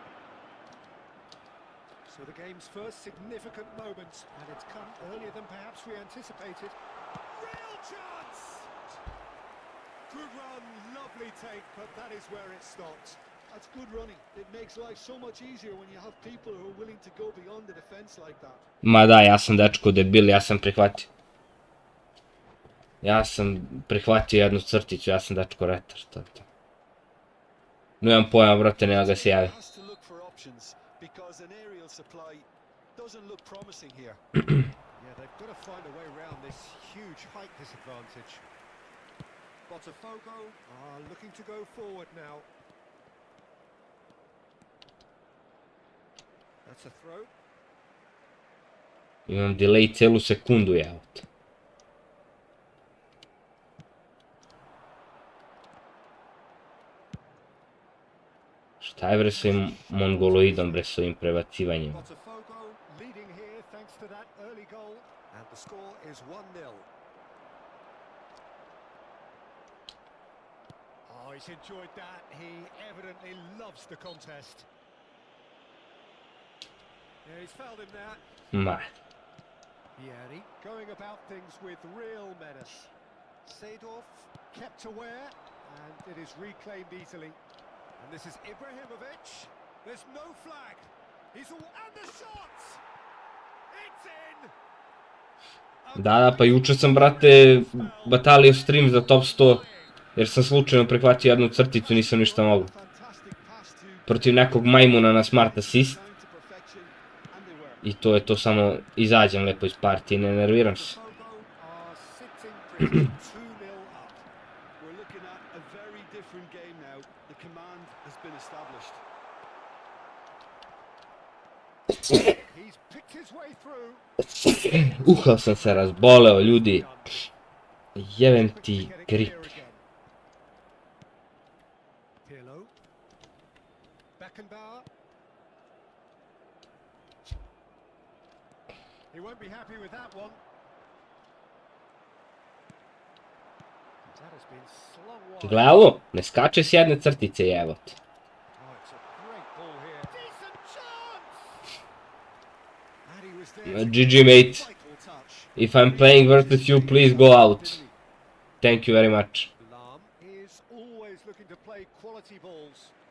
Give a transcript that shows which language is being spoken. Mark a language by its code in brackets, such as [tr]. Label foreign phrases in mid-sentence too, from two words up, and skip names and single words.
[en] So the game's first significant moment, and it's come earlier than perhaps we anticipated. Real chance! Good run, lovely take, but that is where it stopped. That's good running. It makes life so much easier when you have people who are willing to go beyond the defense like that. [sr] Ma da, ja sam dečko debil, ja sam prihvatio. Ja sam prihvatio jednu crticu, ja sam dečko retar, to je to. Nemam pojma, brate, nema ga se javi. [en] Has to look for options because an aerial supply doesn't look promising here. Yeah, they've got to find a way around this huge height disadvantage. Botafogo are looking to go forward now. That's a throw. [sr] Imam delay celu sekundu, ja. Šta je bre s ovim mongoloidom, bre s ovim prebacivanjem? [en] Botafogo leading here thanks to that early goal, and the score is 1-0. Oh, he's enjoyed that. He evidently loves the contest. Yeah, he's fouled him there. [sr] Ma. [en] Vieri going about things with real menace. Seedorf kept aware, and it is reclaimed easily. And this is Ibrahimovic. There's no flag. He's all and the shot. It's in. [sr] Da, pa juče sam, brate, batalio stream za top 100, jer sam slučajno prihvatio jednu crticu, nisam ništa mogu. Protiv nekog majmuna na [en] smart assist. [sr] I to je to, samo izađem lepo iz partije, ne nerviram se. Uhao sam se razboleo, ljudi. Jebem ti grip. [en] He won't be happy with that one. That has been slung wide. [sr] Gle ovo, ne skače s jedne crtice, jebot. [en] Oh, it's a great ball here. Decent chance. And he was there. GG, mate. If I'm playing versus you, please go out. Thank you very much. Lam is always looking to play quality balls.